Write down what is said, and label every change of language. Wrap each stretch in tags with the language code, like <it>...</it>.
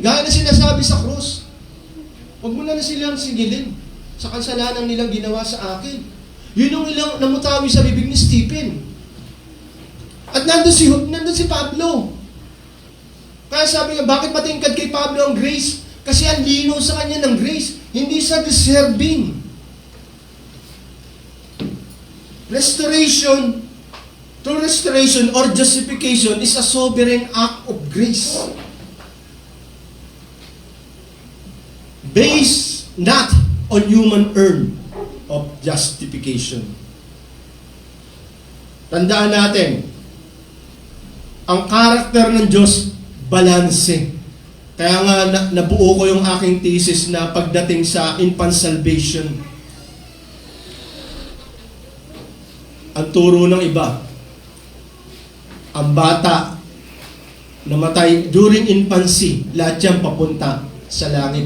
<tl>Gaya na sinasabi sa krus. Wag mo na silang singilin sa kasalanan nilang ginawa sa akin. Yun yung ilang namutawi sa bibig ni Stephen. At nandun si Pablo. Kaya sabi nga, bakit matingkad kay Pablo ang grace? Kasi ang lino sa kanya ng grace. Hindi sa deserving.</tl> <en>Restoration, true restoration or justification is a sovereign act of grace. Based not on human earn of justification.</en> <tl>Tandaan natin, ang karakter ng Diyos, balanse. Kaya nga nabuo ko yung aking thesis na pagdating sa infant salvation. Ang turo ng iba, ang bata namatay</tl> <en>during infancy,</en> <tl>lahat yan papunta sa langit.</tl>